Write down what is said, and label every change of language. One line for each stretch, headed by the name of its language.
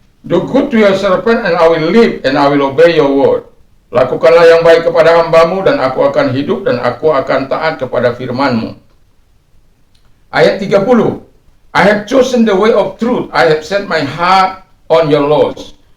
English: Do good to your servant and I will live and I will obey your word.
Indonesian: Lakukanlah yang baik kepada hamba-Mu dan aku akan hidup dan aku akan taat kepada firman-Mu. Ayat 30.
English: I have chosen the way of truth. I have set my heart on your laws.